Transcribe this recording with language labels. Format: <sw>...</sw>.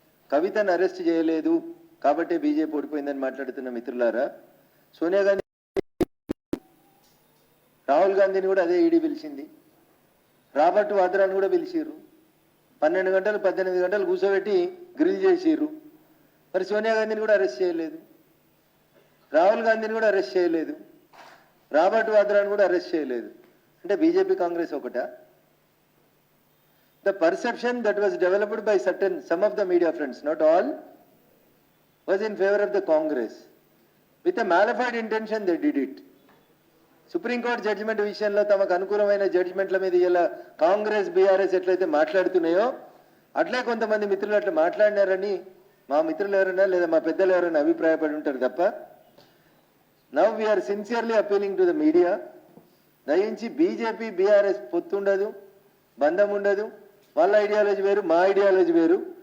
<te>కవితను అరెస్ట్ చేయలేదు కాబట్టి బీజేపీ ఓడిపోయిందని మాట్లాడుతున్న మిత్రులారా, సోనియా గాంధీ రాహుల్ గాంధీని కూడా అదే ఈడీ పిలిచింది, రాబర్ట్ వాద్రాని కూడా పిలిచిర్రు, 12 గంటలు 18 గంటలు కూర్చోబెట్టి గ్రిల్ చేసిర్రు. మరి సోనియా గాంధీని కూడా అరెస్ట్ చేయలేదు, రాహుల్ గాంధీని కూడా అరెస్ట్ చేయలేదు, రాబర్ట్ వాద్రాని కూడా అరెస్ట్ చేయలేదు. అంటే బీజేపీ కాంగ్రెస్ ఒకటా?</te> <en>The perception that was developed by some of the media friends, not all, was in favor of the Congress. With a malified intention they did it.</en> <te>Supreme court judgement విషయంలో తమకు అనుకూలమైన జడ్జిమెంట్ల మీద ఇలా Congress BRS ఎట్లయితే మాట్లాడుతున్నాయో అట్లే కొంతమంది మిత్రులు అట్లా మాట్లాడినారని మా మిత్రులు ఎవరైనా లేదా మా పెద్దలు ఎవరైనా అభిప్రాయపడి ఉంటారు తప్ప.</te> <en>now we are sincerely appealing to the media,</en> <te>దయించి బీజేపీ బీఆర్ఎస్ పొత్తుండదు, బంధం ఉండదు, వాళ్ళ ఐడియాలజీ వేరు మా ఐడియాలజీ వేరు.</te>